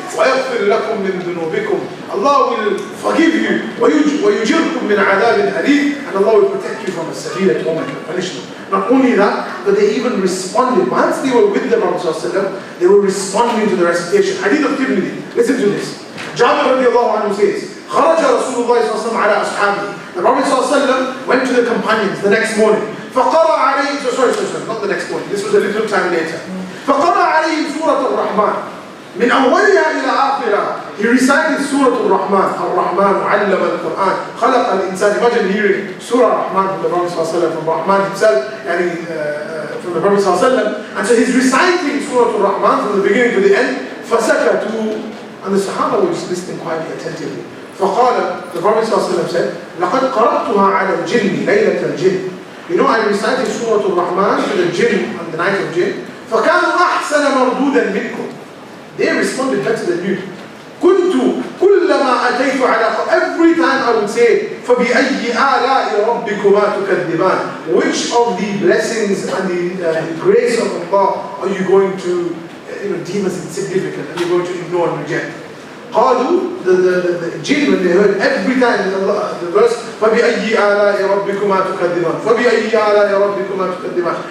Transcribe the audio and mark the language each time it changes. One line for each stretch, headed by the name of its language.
Arabic: Wa yaghfir lakum min dhunubikum.
English: Allah will forgive you.
Arabic: Wa yujirkum min adhabin alim.
English: And Allah will protect you from a severe torment and punishment. Not only that, but they even responded. Once they were with the Prophet ﷺ, they were responding to the recitation. Hadith of Tirmidhi. Listen to this.
Arabic: Jabir radiallahu anhu says, خرج رسول الله صلى الله عليه وسلم على أصحابه.
English: The Prophet صلى الله عليه وسلم went to the companions the next morning.
Arabic: فقرأ عليهم,
English: sorry, not the next morning. This was a little time later.
Arabic: فقرأ عليهم سورة الرحمن من أولها إلى آخرها.
English: He recited Surah Al-Rahman.
Arabic: Al-Rahman علم القرآن خلق الإنسان.
English: Imagine hearing Surah Al-Rahman from the Prophet صلى الله عليه وسلم, from Rahman himself, from the Prophet صلى الله عليه وسلم. And so he's reciting Surah Al-Rahman from the beginning to the end. فسكتوا, and the Sahaba were just listening quietly, attentively.
Arabic: فقال,
English: the Prophet ﷺ said,
Arabic: لَقَدْ قَرَأْتُهَا عَلَى الْجِنِّ لَيْلَةَ الْجِنِّ.
English: I recited Surah Al-Rahman to the jinn on the night of jinn.
Arabic: فَكَانُوا أَحْسَنَ مَرْدُودًا مِنْكُمْ.
English: They responded better than you.
Arabic: كُنْتُ كُلَّمَا أَتَيْتُ عَلَى,
English: every time I would say,
Arabic: فَبِأَيِّ آلَاءِ رَبِّكُمَا تُكَذِّبَانِ.
English: Which of the blessings and the grace of Allah are you going to deem as insignificant, and you're going to ignore and reject?
Arabic: قالوا,
English: the jinn, when they heard every time the verse,
Arabic: فَبِأَيِّ آلَاءِ رَبِّكُمَا تُكَذِّبَانِ فَبِأَيِّ آلَاءِ رَبِّكُمَا تُكَذِّبَانِ.